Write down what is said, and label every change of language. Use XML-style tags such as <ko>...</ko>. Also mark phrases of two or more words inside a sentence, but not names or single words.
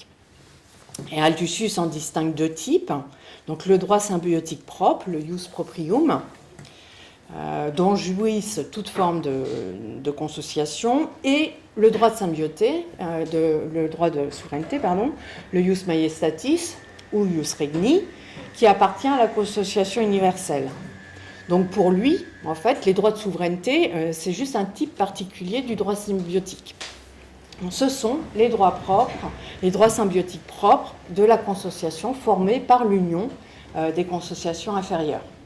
<fr>Et Althussus en distingue deux types. Donc le droit symbiotique propre, le</fr> <la>ius proprium,</la> <fr>dont jouissent toute forme de consociation, et le droit de symbioté, le droit de souveraineté, le</fr> <la>ius majestatis</la> <fr>ou</fr> <la>ius regni,</la> <fr>qui appartient à la consociation universelle. Donc pour lui, en fait, les droits de souveraineté, c'est juste un type particulier du droit symbiotique. Donc, ce sont les droits propres, les droits symbiotiques propres de la consociation formée par l'union des consociations inférieures.</fr>